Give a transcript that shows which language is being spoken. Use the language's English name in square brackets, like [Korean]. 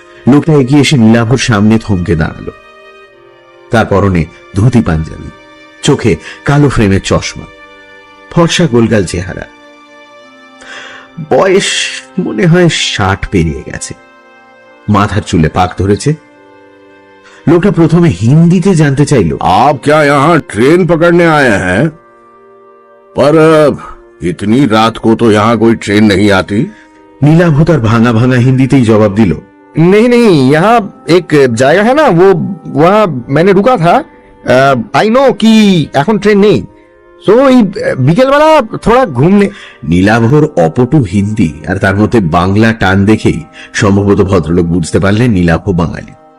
[Bangla] লোকটা এগিয়ে এসে নীলাভর সামনে থমকে দাঁড়ালো। তার পরনে ধুতি পাঞ্জাবি, চোখে কালো ফ্রেমের চশমা, ফর্সা গোলগাল চেহারা। বয়স মনে হয় 60 পেরিয়ে গেছে, মাথার চুলে পাক ধরেছে। লোকটা প্রথমে হিন্দিতে জানতে চাইলো, [Hindi] आप क्या यहाँ ट्रेन पकड़ने आए हैं? पर इतनी रात को तो यहाँ कोई ट्रेन नहीं आती। [Bangla] নীলাভ তার ভাঙা ভাঙা হিন্দিতেই জবাব দিল, [Hindi] नहीं नहीं, यहाँ एक जगह है ना, वो वहाँ मैंने रुका था। [English] I know [Bangla] कि এখন ট্রেন নেই, তো এই বিকেলবেলা [Hindi] থোড়া ঘুমনে। [Bangla] নীলাভর অপটু হিন্দি আর তার মধ্যে বাংলা টান দেখেই সম্ভবত ভদ্রলোক বুঝতে পারলেন নীলাভ বাঙালি।